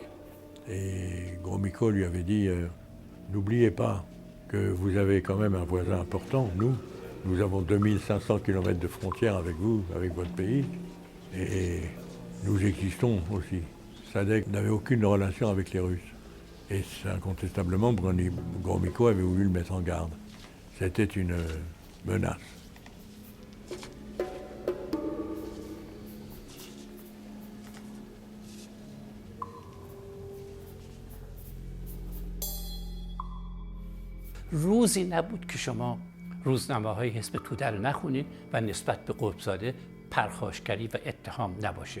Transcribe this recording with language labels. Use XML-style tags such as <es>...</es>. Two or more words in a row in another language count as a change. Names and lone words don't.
<fr>Et Gromyko lui avait dit n'oubliez pas que vous avez quand même un voisin important, nous avons 2500 km de frontières avec vous, avec votre pays, et nous existons aussi. SADC n'avait aucune relation avec les Russes. Et incontestablement, Gromyko avait voulu le mettre en garde. C'était une menace.</fr> <fa>روزی نبود که شما روزنامه‌های حزب توده رو نخونید و نسبت به قطب‌زاده پرخاشگری و اتهام نباشه.</fa>